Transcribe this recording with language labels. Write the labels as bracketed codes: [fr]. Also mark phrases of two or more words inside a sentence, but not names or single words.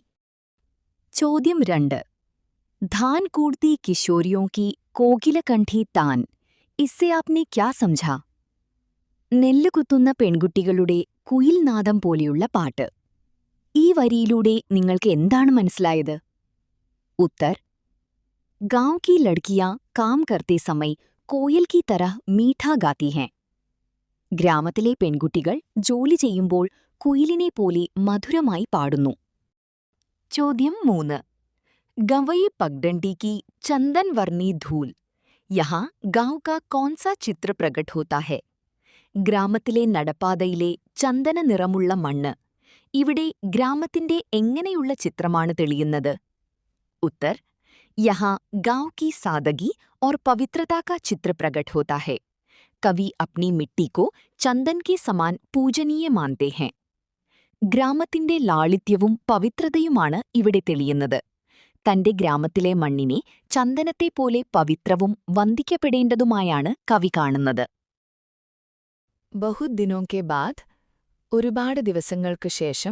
[ml] ചോദ്യം 2. [hi] धान कूटती किशोरियों की कोकिलकंठी तान, इससे आपने क्या समझा, [ml] നെല്ലുകുത്തുന്ന പെൺകുട്ടികളുടെ കുയിൽനാദം പോലെയുള്ള പാട്ട്. ഈ വരിയിലൂടെ നിങ്ങൾക്ക് എന്താണ് മനസ്സിലായത്? [hi] ഉത്തർ: गांव की लड़कियां काम करते समय कोयल की तरह मीठा गाती हैं. [ml] ഗ്രാമത്തിലെ പെൺകുട്ടികൾ ജോലി ചെയ്യുമ്പോൾ കുയിലിനെ പോലെ മധുരമായി പാടുന്നു. [hi] ചോദ്യം 3. गँवई पगडंडी की चंदन वर्णी धूल, यहाँ गांव का कौन सा चित्र प्रकट होता है? [ml] ഗ്രാമത്തിലെ നടപ്പാതയിലെ ചന്ദന നിറമുള്ള മണ്ണ്, ഇവിടെ ഗ്രാമത്തിന്റെ എങ്ങനെയുള്ള ചിത്രമാണ് തെളിയുന്നത്? [hi] ഉത്തർ: यहाँ गांव की सादगी और पवित्रता का चित्र प्रकट होता है. कवि अपनी मिट्टी को चंदन के समान पूजनीय मानते हैं. [ml] ഗ്രാമത്തിന്റെ ലാളിത്യവും പവിത്രതയുമാണ് ഇവിടെ തെളിയുന്നത്. തന്റെ ഗ്രാമത്തിലെ മണ്ണിനെ ചന്ദനത്തെപ്പോലെ പവിത്രവും വന്ദിക്കപ്പെടേണ്ടതുമായാണ് കവി കാണുന്നത്. [hi] बहुत दिनों के बाद, [ml] ഒരുപാട് ദിവസങ്ങൾക്ക് ശേഷം.